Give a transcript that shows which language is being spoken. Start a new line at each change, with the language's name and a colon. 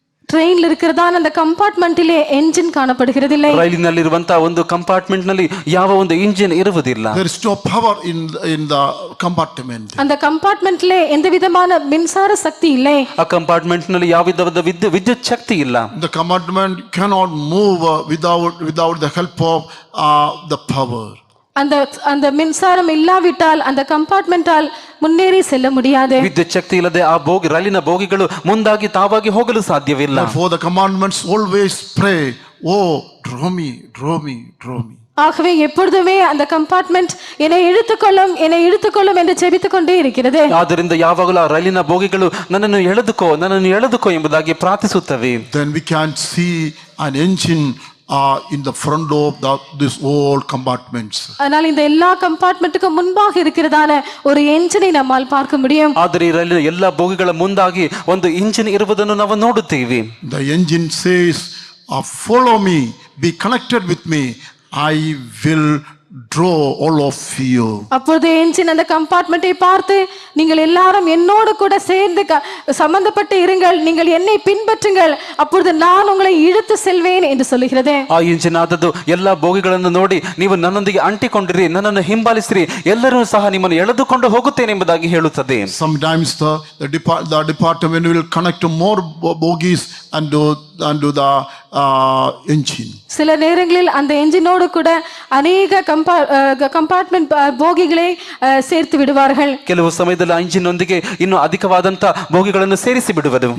Tamil: ட்ரெயின்ல இருக்கிறதான அந்த கம்பார்ட்மெண்ட்டிலே என்ஜின் காணப்படுகிறதில்லை.
Kannada: ರೈಲಿನಲ್ಲಿರುವಂತಹ ಒಂದು ಕಂಪಾರ್ಟ್ಮೆಂಟ್ ನಲ್ಲಿ ಯಾವ ಒಂದು ಇಂಜಿನ್ ಇರುವುದಿಲ್ಲ.
English: There is no power in the compartment.
Tamil: அந்த கம்பார்ட்மெண்ட்ல எந்த விதமான மின்சார சக்தி இல்லை.
Kannada: ಆ ಕಂಪಾರ್ಟ್ಮೆಂಟ್ ನಲ್ಲಿ ಯಾವ ವಿಧವಾದ ವಿದ್ಯುತ್ ಶಕ್ತಿ ಇಲ್ಲ.
English: The compartment cannot move without the help of the power.
Tamil: அந்த மின்சாரம் இல்லாவிட்டால் அந்த கம்பார்ட்மெண்டால் முன்னேறி செல்ல முடியாது.
Kannada: ವಿದ್ಯುತ್ ಶಕ್ತಿ ಇಲ್ಲದೆ ಆ ರೈಲಿನ ಬೋಗಿಗಳು ಮುಂದಾಗಿ ತಾವಾಗಿ ಹೋಗಲು ಸಾಧ್ಯವಿಲ್ಲ.
English: Therefore the commandments always pray, oh draw me, draw me, draw me.
Tamil: ஆகவே எப்பொழுதுமே அந்த கம்பார்ட்மெண்ட் என்னை இழுத்துக்கொள்ளும் என்று ஜெபித்துக் கொண்டே இருக்கிறது.
Kannada: ಆದ್ದರಿಂದ ಯಾವಾಗಲೂ ಆ ರೈಲಿನ ಬೋಗಿಗಳು ನನ್ನನ್ನು ಎಳೆದುಕೋ ಎಂಬುದಾಗಿ ಪ್ರಾರ್ಥಿಸುತ್ತವೆ.
English: Then we can see an engine in the front of this whole compartments.
Tamil: ஆனால் இந்த எல்லா கம்பார்ட்மெண்ட்டுக்கு முன்பாக இருக்கிறதான ஒரு என்ஜினை நம்மால் பார்க்க முடியும்.
Kannada: ಆದರೆ ಈ ರೈಲಿನ ಎಲ್ಲ ಬೋಗಿಗಳ ಮುಂದಾಗಿ ಒಂದು ಇಂಜಿನ್ ಇರುವುದನ್ನು ನಾವು ನೋಡುತ್ತೇವೆ.
English: The engine says, follow me, be connected with me, I will draw all of you.
Tamil: அப்பொழுது என்ஜின் அந்த கம்பார்ட்மெண்ட்டை பார்த்து, நீங்கள் எல்லாரும் என்னோடு கூட சேர்ந்து சம்பந்தப்பட்டு இருங்கள், நீங்கள் என்னை பின்பற்றுங்கள், அப்பொழுது நான் உங்களை இழுத்து செல்வேன் என்று சொல்லுகிறது.
Kannada: ಆ ಇಂಜಿನ್ ಆದದ್ದು ಎಲ್ಲ ಬೋಗಿಗಳನ್ನು ನೋಡಿ, ನೀವು ನನ್ನೊಂದಿಗೆ ಅಂಟಿಕೊಂಡಿರಿ, ನನ್ನನ್ನು ಹಿಂಬಾಲಿಸಿರಿ, ಎಲ್ಲರೂ ಸಹ ನಿಮ್ಮನ್ನು ಎಳೆದುಕೊಂಡು ಹೋಗುತ್ತೇನೆ ಎಂಬುದಾಗಿ ಹೇಳುತ್ತದೆ.
English: Sometimes the department will connect more bogies and do the engine.
Tamil: சில நேரங்களில் அந்த என்ஜினோடு கூட அநேக கம்பார்ட்மெண்ட் போகிகளை சேர்த்து விடுவார்கள்.
Kannada: ಕೆಲವು ಸಮಯದಲ್ಲಿ ಆ ಇಂಜಿನ್ ನೊಂದಿಗೆ ಇನ್ನೂ ಅಧಿಕವಾದಂತ ಬೋಗಿಗಳನ್ನು ಸೇರಿಸಿ ಬಿಡುವರು.